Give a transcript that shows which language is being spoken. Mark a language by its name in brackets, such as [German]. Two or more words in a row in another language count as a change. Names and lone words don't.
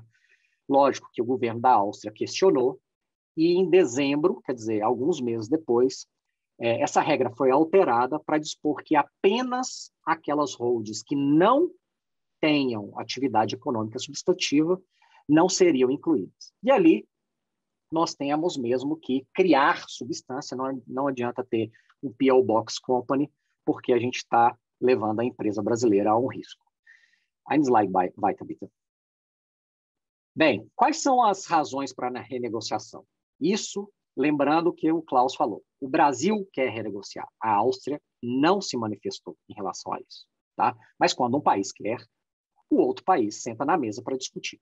[Portuguese] Lógico que o governo da Áustria questionou, e em dezembro, quer dizer, alguns meses depois, essa regra foi alterada para dispor que apenas aquelas holdings que não tenham atividade econômica substantiva não seriam incluídas. E ali nós temos mesmo que criar substância, não adianta ter um P.O. [English] Box Company, [Portuguese] porque a gente está levando a empresa brasileira a um risco. [German] Ein slide weiter, bitte. [Portuguese] Bem, quais são as razões para a renegociação? Isso, lembrando o que o Klaus falou. O Brasil quer renegociar. A Áustria não se manifestou em relação a isso. Tá? Mas quando um país quer, o outro país senta na mesa para discutir.